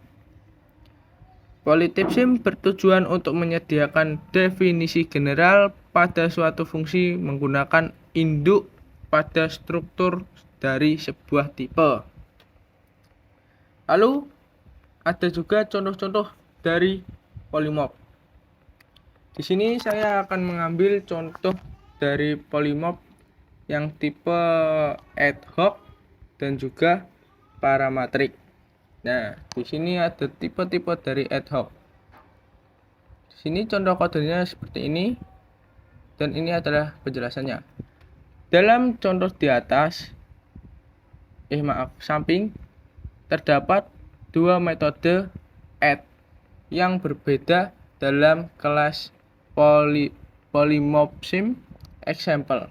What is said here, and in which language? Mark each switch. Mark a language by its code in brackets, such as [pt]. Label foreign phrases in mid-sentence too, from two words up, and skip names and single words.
[id] Polytypism bertujuan untuk menyediakan definisi general pada suatu fungsi menggunakan induk pada struktur dari sebuah tipe. Lalu ada juga contoh-contoh dari polymorph. Di sini saya akan mengambil contoh dari polymorph yang tipe [en] ad hoc [id] dan juga parametric. Nah, di sini ada tipe-tipe dari [en] ad hoc. [id] Di sini contoh kodenya seperti ini dan ini adalah penjelasannya. Dalam contoh di atas, samping terdapat dua metode add yang berbeda dalam kelas [en] polymorphism example.